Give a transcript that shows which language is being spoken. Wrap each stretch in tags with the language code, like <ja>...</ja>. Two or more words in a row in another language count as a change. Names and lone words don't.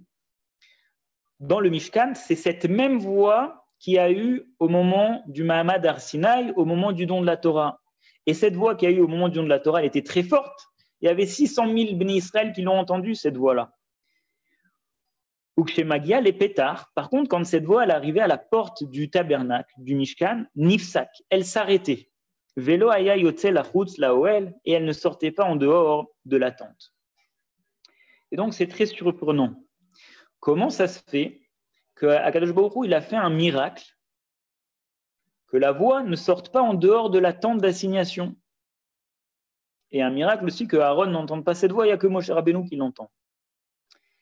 <fr>Dans le Mishkan, c'est cette même voix qui a eu au moment du</fr> <he>מעמד הר סיני,</he> <fr>au moment du don de la Torah. Et cette voix qui a eu au moment du don de la Torah, elle était très forte. Il y avait 600 000 Bnei Israël qui l'ont entendu, cette voix-là. Ou chez Magia, les pétards. Par contre, quand cette voix elle arrivait à la porte du tabernacle, du Mishkan, Nifsak, elle s'arrêtait.</fr> <he>ולא היה יוצא לחוץ לאוהל,</he> <fr>et elle ne sortait pas en dehors de la tente. Et donc, c'est très surprenant. Comment ça se fait qu'</fr> <he>הקדוש ברוך הוא,</he> <fr>il a fait un miracle, que la voix ne sorte pas en dehors de la tente d'assignation? Et un miracle aussi que Aaron n'entende pas cette voix, il n'y a que Moshe Rabbeinu qui l'entend.</fr>